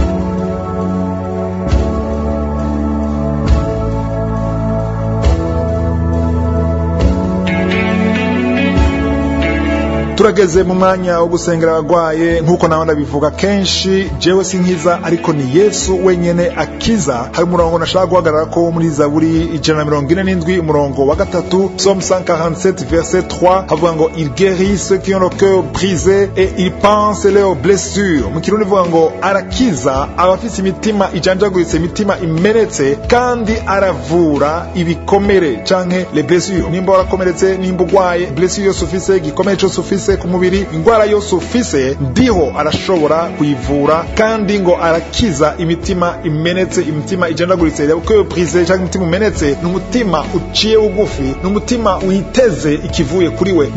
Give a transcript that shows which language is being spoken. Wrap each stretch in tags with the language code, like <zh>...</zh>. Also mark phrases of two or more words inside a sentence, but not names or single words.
<rn>turageze mu mwanya wo gusengera abagwaye. nk'uko nawe ndabivuga kenshi, jewe sinkiza ariko ni Yesu wenyene akiza. hari umurongo nashaka guhagarara ko muri Zaburi 147 umurongo wa 3,</rn> <fr>Psalm 147 verset 3,</fr> <rn>havuga ngo</rn> <fr>il guérit ceux qui ont le cœur brisé et il pense leurs blessures.</fr> <rn>mu kirundi vuga ngo arakiza abafite imitima ijanjaguritse, imitima imenetse, kandi aravura ibikomere canke</rn> <fr>les blessures.</fr> <rn>nimba warakomeretse, nimba ugwaye, blessure yose ufise, igikomere cyose ufise ku mubiri, ingwara yose ufise, ndiho arashobora kuyivura, kandi ngo arakiza imitima imenetse, imitima ijandaguritse. Uko brise cyangwa imitima umenetse, n'umutima uciye ugufi, n'umutima witeze ikivuye kuri we.</rn>